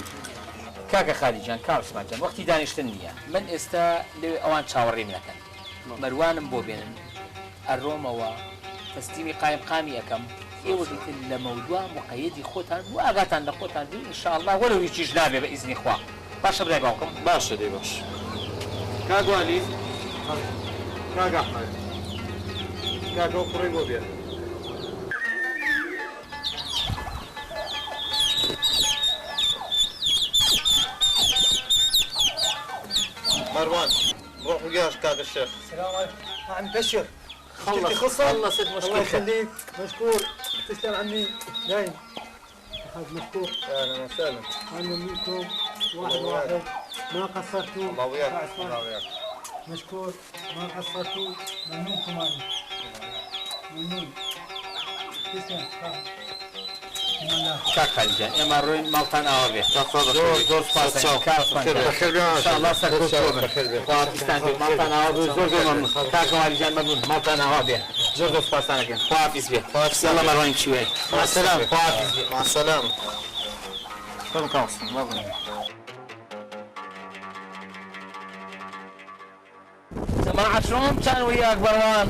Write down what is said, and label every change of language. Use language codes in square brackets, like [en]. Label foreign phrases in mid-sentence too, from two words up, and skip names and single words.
[ckb] کاکە خالیجان کاوسمانجان وەختی دانیشتن نییە من ئێستا لێ ئەوان چاوەڕێم نەکەن مەروانم بۆ بێنن ئەڕۆمەوە تەستیمی قایمقامی یەکەم ئێوە دیتر لە مەودووە مقەیەدی خۆتان و ئاگاتان لە خۆتان بین ئینشاءالله وەرەو هیچیش نابێ بە ئیزنی خوا باشە برای باوکم باشە دێ باش کاگوالی کاگ ئەحمەد کاگە و کوڕی بۆ بێن [ar] مروان روح وياش كاك الشيخ السلام عليكم عم بشر خلصت الله مشكلتك يخليك مشكور تسلم عني دايم أخذ مشكور اهلا وسهلا أنا منكم واحد ما قصرتوا الله وياك الله وياك مشكور ما قصرتوا ممنونكم أنا ممنون تسلم [ckb] کاک خالیجان ئێمە ڕۆین ماڵتان ئاوا بێ زۆر سپاس کاکسمانله سەرستان بێ ماڵتان ئاوا بێ زۆر زۆر مەمنون کاک خالیجان مەمنون ماڵتان ئاوا بێ زۆر زۆر سپاسانەکەن خواحافیز بێ یاڵا مەڕوانی چوێ ماسەلام خواحافیز بێ [ar] مع السلامة [ckb] فەرمو کاکسم مەمنون [ar] جماعة شلون كان وياك بروان؟